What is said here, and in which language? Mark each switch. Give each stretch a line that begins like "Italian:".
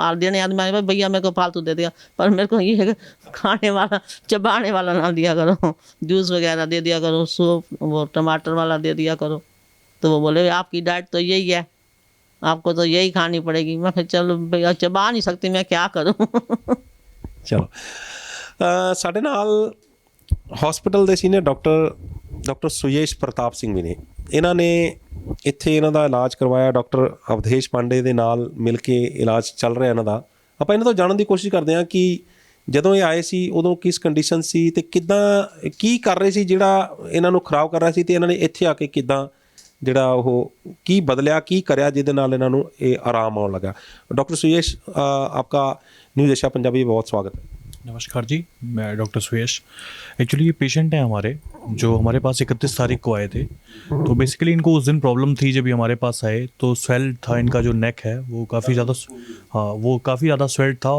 Hindi: और देने आदमी भाई भैया मेरे को फालतू दे दिया, पर मेरे को ये है कि खाने वाला चबाने वाला ना दिया करो, जूस वगैरह दे दिया करो, सूप वो टमाटर वाला दे दिया करो। तो वो बोले आपकी डाइट तो यही है, आपको तो यही खानी पड़ेगी। मैं फिर चलो भैया चबा नहीं सकती, मैं क्या करूँ।
Punjabi: ਚਲੋ ਸਾਡੇ ਨਾਲ ਹਸਪੀਟਲ ਦੇ ਸੀਨੀਅਰ ਡਾਕਟਰ ਸੁਯੇਸ਼ ਪ੍ਰਤਾਪ ਸਿੰਘ ਵੀ ਨੇ। ਇਹਨਾਂ ਨੇ ਇੱਥੇ ਇਹਨਾਂ ਦਾ ਇਲਾਜ ਕਰਵਾਇਆ, ਡਾਕਟਰ ਅਵਧੇਸ਼ ਪਾਂਡੇ ਦੇ ਨਾਲ ਮਿਲ ਕੇ ਇਲਾਜ ਚੱਲ ਰਿਹਾ ਇਹਨਾਂ ਦਾ। ਆਪਾਂ ਇਹਨਾਂ ਤੋਂ ਜਾਣਨ ਦੀ ਕੋਸ਼ਿਸ਼ ਕਰਦੇ ਹਾਂ ਕਿ ਜਦੋਂ ਇਹ ਆਏ ਸੀ ਉਦੋਂ ਕਿਸ ਕੰਡੀਸ਼ਨ ਸੀ ਤੇ ਕਿੱਦਾਂ ਕੀ ਕਰ ਰਹੇ ਸੀ ਜਿਹੜਾ ਇਹਨਾਂ ਨੂੰ ਖਰਾਬ ਕਰ ਰਿਹਾ ਸੀ, ਤੇ ਇਹਨਾਂ ਨੇ ਇੱਥੇ ਆ ਕੇ ਕਿੱਦਾਂ ਜਿਹੜਾ ਉਹ ਕੀ ਬਦਲਿਆ, ਕੀ ਕਰਿਆ ਜਿਹਦੇ ਨਾਲ ਇਹਨਾਂ ਨੂੰ ਇਹ ਆਰਾਮ ਆਉਣ ਲੱਗਾ।
Hindi: डॉक्टर सुयेश, आपका न्यूज़ एशिया पंजाबी में बहुत स्वागत है। नमस्कार जी, मैं डॉक्टर सुयश। एक्चुअली ये पेशेंट हैं हमारे जो हमारे पास 31 तारीख को आए थे। तो बेसिकली इनको उस दिन प्रॉब्लम थी जब ये हमारे पास आए, तो स्वेल था इनका, जो नेक है वो काफ़ी ज़्यादा, हाँ वो काफ़ी ज़्यादा स्वेल्ड था।